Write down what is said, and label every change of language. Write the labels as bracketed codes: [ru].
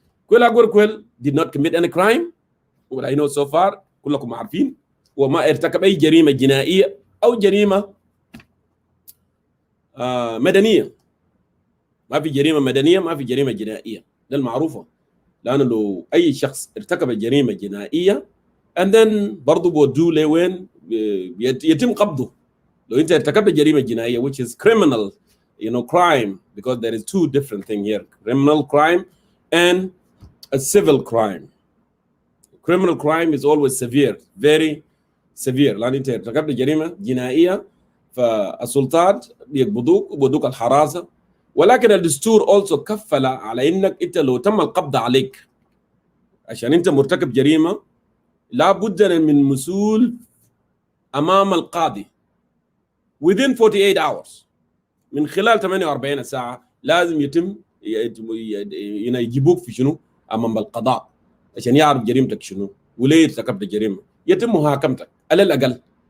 [ar] كويلاغور كويل [en] did not commit any crime what I know so far، [ar] كلكم عارفين، وما ارتكب أي جريمة جنائية أو جريمة مدنية. ما في جريمة مدنية، ما في جريمة جنائية، ده المعروفة. لأنه لو أي شخص ارتكب جريمة جنائية [en] and then [ar] برضو بودوه لوين يتم قبضه. لو أنت ارتكبت جريمة جنائية [en] which is criminal crime, because there is two different things here, criminal crime and a civil crime. Criminal crime is always severe, very severe. [ar] لأن أنت ارتكبت جريمة جنائية فالسلطات بيقبضوك وبودوك الحراسة. ولكن الدستور [en] also [ar] كفل على إنك أنت لو تم القبض عليك عشان أنت مرتكب جريمة لابد من مسؤول أمام القاضي [en] within 48 hours، [ar] من خلال 48 ساعة لازم يتم يجيبوك في شنو أمام القضاء عشان يعرف جريمتك شنو وليه ارتكبت جريمة، يتم محاكمتك على الأقل.